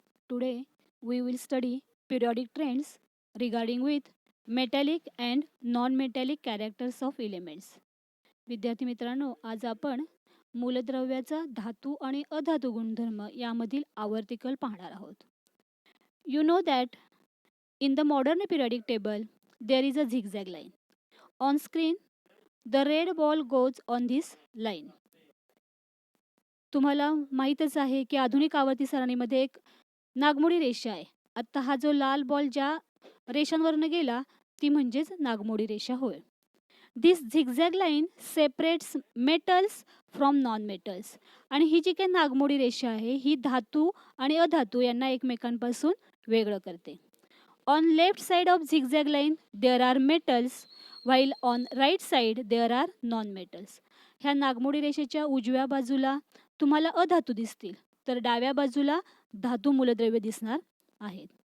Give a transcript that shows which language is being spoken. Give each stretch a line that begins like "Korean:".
English: Today we will study periodic trends regarding with metallic and non-metallic characters of elements.
Marathi: विद्यार्थी मित्रांनो, आज आपण मूलद्रव्याचा धातू आणि अधातू गुणधर्म यामधील आवर्तिकल पाहणार आहोत.
English: You know that in the modern periodic table there is a zigzag line. On screen the red ball goes on this line.
Marathi: तुम्हाला माहीतच आहे की आधुनिक आवर्ती सारणीमध्ये एक नागमोडी रेषा आहे. आत्ता हा जो लाल बॉल ज्या रेषांवरनं गेला ती म्हणजेच नागमोडी रेषा होय.
English: This zigzag line separates metals from non metals.
Marathi: आणि ही जी काही नागमोडी रेषा आहे ही धातू आणि अधातू यांना एकमेकांपासून वेगळं करते.
English: On left side of zigzag line there are metals while on right side there are non metals.
Marathi: ह्या नागमोडी रेषेच्या उजव्या बाजूला तुम्हाला अधातू दिसतील तर डाव्या बाजूला धातू मूलद्रव्य दिसणार आहेत.